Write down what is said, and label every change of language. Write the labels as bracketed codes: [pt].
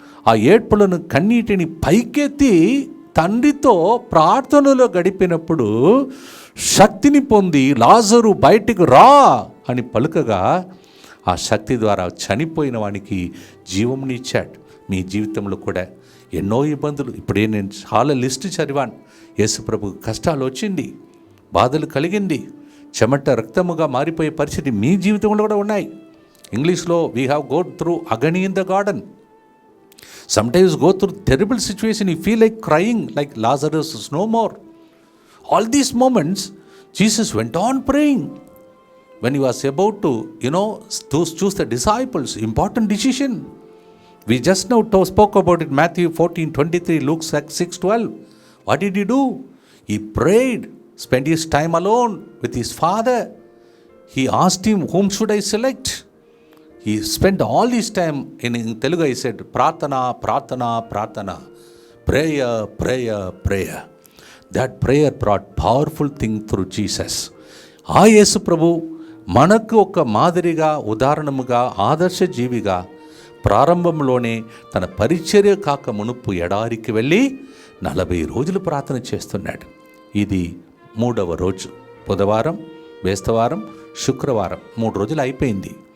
[te] ఆ ఏడ్పులను, కన్నీటిని పైకెత్తి తండ్రితో ప్రార్థనలో గడిపినప్పుడు శక్తిని పొంది లాజరు బయటికి రా అని పలుకగా ఆ శక్తి ద్వారా చనిపోయిన వానికి జీవంనిచ్చాడు. మీ జీవితంలో కూడా ఎన్నో ఇబ్బందులు, ఇప్పుడే నేను చాలా లిస్టు చదివాను. యేసుప్రభు కష్టాలు వచ్చింది, బాధలు కలిగింది, చెమట రక్తముగా మారిపోయే పరిస్థితి మీ జీవితంలో కూడా ఉన్నాయి. ఇంగ్లీష్లో [en] We have go through agony in the garden. Sometimes go through terrible situation, you feel like crying, like Lazarus is no more. All these moments, Jesus went on praying. When he was about to, choose the disciples, important decision. We just now spoke about it, Matthew 14:23, Luke 6:12. What did he do? He prayed, spent his time alone with his Father. He asked him, whom should I select? He spent all this time, in Telugu I said, Pratana, Pratana, Pratana, prayer, prayer, prayer. That prayer brought powerful thing through Jesus. [te] ఆ యేసు ప్రభు మనకు ఒక మాదిరిగా, ఉదాహరణముగా, ఆదర్శ జీవిగా ప్రారంభంలోనే తన పరిచర్య కాక మునుపు ఎడారికి వెళ్ళి 40 రోజులు ప్రార్థన చేస్తున్నాడు. ఇది 3వ రోజు, బుధవారం, బేస్తవారం, శుక్రవారం, 3 రోజులు అయిపోయింది.